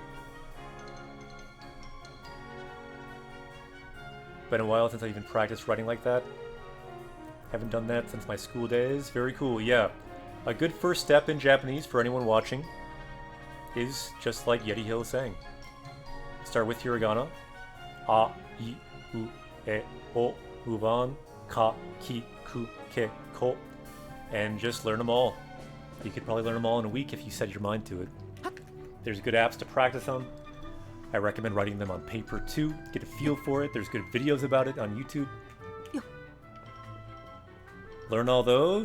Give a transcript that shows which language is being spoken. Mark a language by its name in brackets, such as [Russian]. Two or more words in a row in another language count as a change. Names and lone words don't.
[English] Been a while since I even practiced writing like that. Haven't done that since my school days. Very cool, yeah. A good first step in Japanese for anyone watching is just like Yeti Hill is saying. Start with hiragana. [Japanese] A, I, U, E, O, Uvan, Ka, Ki, Ku, Ke, Ko. [English] And just learn them all. You could probably learn them all in a week if you set your mind to it. There's good apps to practice on. I recommend writing them on paper too. Get a feel for it. There's good videos about it on YouTube. Learn all those.